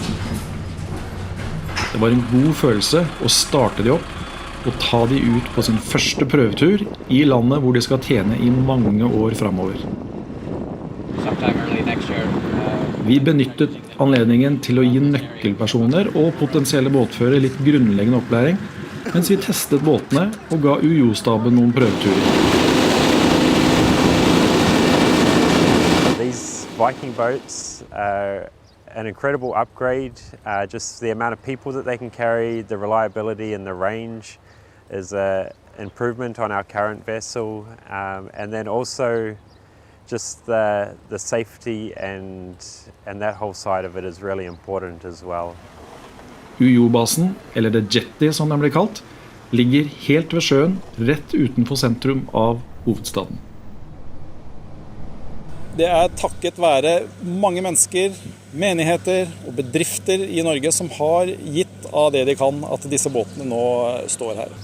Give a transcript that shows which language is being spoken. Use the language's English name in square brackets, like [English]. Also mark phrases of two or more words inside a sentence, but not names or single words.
[Norwegian] Det var en god følelse å starte de opp og ta de ut på sin første prøvetur i landet hvor de skal tjene i mange år fremover. Vi benyttet anledningen til å gi nøkkelpersoner og potensielle båtførere litt grunnleggende opplæring, mens vi testet båtene og ga UiO-staben noen prøveturer. [English] These Viking boats are an incredible upgrade. Just the amount of people that they can carry, the reliability and the range is an improvement on our current vessel, and then also just the safety and that whole side of it is really important as well. [Norwegian] UiO-basen, eller The Jetty som den blir kalt, ligger helt ved sjøen, rett utenfor sentrum av hovedstaden. Det er takket være mange mennesker, menigheter og bedrifter i Norge som har gitt av det de kan at disse båtene nå står her.